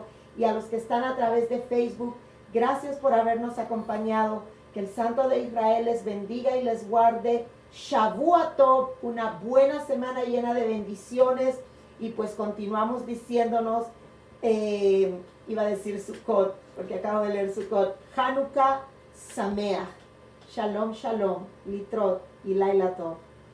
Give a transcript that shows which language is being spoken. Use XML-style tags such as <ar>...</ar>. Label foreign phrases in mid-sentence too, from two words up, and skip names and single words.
<es>Y a los que están a través de Facebook, gracias por habernos acompañado. Que el Santo de Israel les bendiga y les guarde.</es> <he>שבוע טוב,</he> <es>una buena semana llena de bendiciones. Y pues continuamos diciéndonos, iba a decir Sukkot, porque acabo de leer Sukkot.</es> <he>חנוכה שמח. שלום, שלום, להתראות y לילה טוב.</he>